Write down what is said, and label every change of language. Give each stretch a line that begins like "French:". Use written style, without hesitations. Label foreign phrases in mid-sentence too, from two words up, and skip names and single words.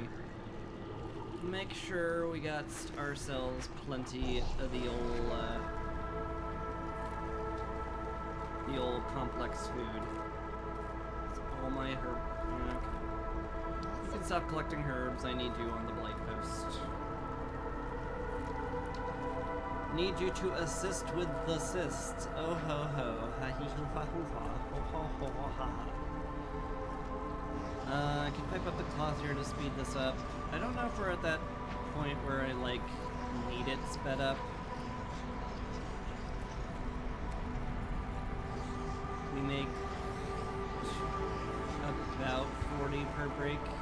English: Make sure we got ourselves plenty of the old complex food. It's all my herb. Okay. You can stop collecting herbs. I need you on the blight post. Need you to assist with the cysts. Oh ho ho. Ha hee hoo ha hoo ha. Ho ho ho ho ha ha. I can pipe up the cloth here to speed this up. I don't know if we're at that point where I, like, need it sped up. We make about 40 per break.